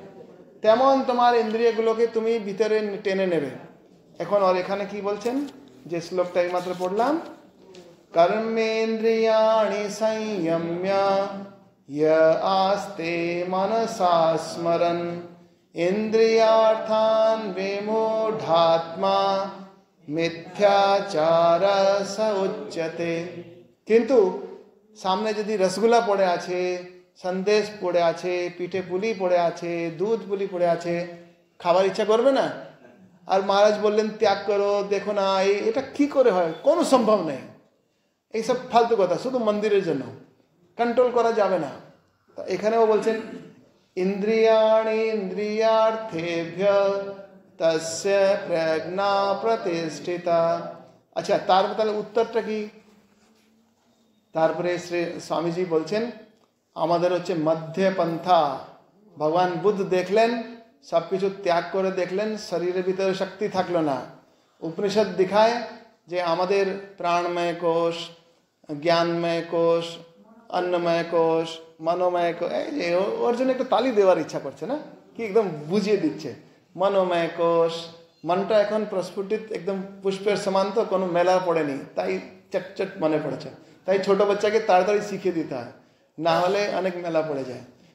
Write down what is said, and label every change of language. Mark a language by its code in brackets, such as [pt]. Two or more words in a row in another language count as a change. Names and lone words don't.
[bn] তেমন তোমার ইন্দ্রিয়গুলোকে তুমি ভিতরে টেনে নেবে। এখন আর এখানে কি বলছেন, যে শ্লোকটা এইমাত্র পড়লাম, [sa] কর্মেন্দ্রিয়াণি সংযম্য আস্তে মনসা স্মরन् इंद्रियार्थान् विमूढात्मा মিথ্যাচার স উচ্যতে। [bn] কিন্তু সামনে যদি রসগোল্লা পড়ে আছে, সন্দেশ পড়ে আছে, পিঠে পুলি পড়ে আছে, দুধ পুলি পড়ে আছে, খাবার ইচ্ছা করবে না? আর মহারাজ বললেন ত্যাগ করো, দেখো না এটা কি করে হয়, কোনো সম্ভব নেই। এইসব ফালতু কথা, শুধু মন্দিরের জন্য, কন্ট্রোল করা যাবে না। তো এখানেও বলছেন [sa] इंद्रियाणि इंद्रियार्थेभ्य तस्य प्रज्ञा प्रतिष्ठिता। [bn] अच्छा, তাহলে উত্তরটা কি? তারপরে শ্রী স্বামীজি বলছেন আমাদের হচ্ছে মধ্যপন্থা। ভগবান বুদ্ধ দেখলেন, সব কিছু ত্যাগ করে দেখলেন, শরীরের ভিতরে শক্তি থাকলো না। উপনিষদ দেখায় যে আমাদের প্রাণময় কোষ, জ্ঞানময় কোষ, অন্নময় কোষ, মনোময় কোষ, ওর জন্য একটু তালি দেওয়ার ইচ্ছা করছে না কি, একদম বুঝিয়ে দিচ্ছে। মনোময় কোষ, মনটা এখন প্রস্ফুটিত একদম পুষ্পের সমান, তো কোনো মেলা পড়েনি, তাই চটচট মনে পড়েছে। তাই ছোট বাচ্চাকে তাড়াতাড়ি শিখিয়ে দিতে হয়, না হলে অনেক মেলা পড়ে যায়।